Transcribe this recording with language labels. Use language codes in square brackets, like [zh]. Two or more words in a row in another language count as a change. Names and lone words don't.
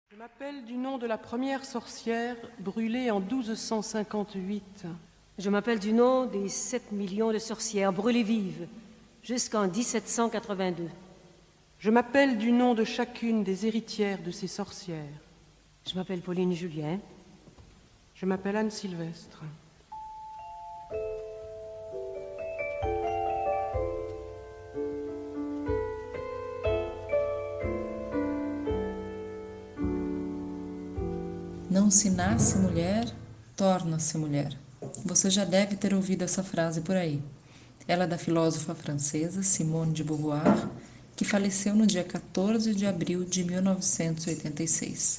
[fr] Je m'appelle du nom de la première sorcière brûlée en 1258. Je m'appelle du nom des 7 millions de sorcières brûlées vives jusqu'en 1782. Je m'appelle du nom de chacune des héritières de ces sorcières. Je m'appelle Pauline Julien. Je m'appelle Anne Sylvestre. [pt] Não se nasce mulher, torna-se mulher. Você já deve ter ouvido essa frase por aí. Ela é da filósofa francesa Simone de Beauvoir, que faleceu no dia 14 de abril de 1986.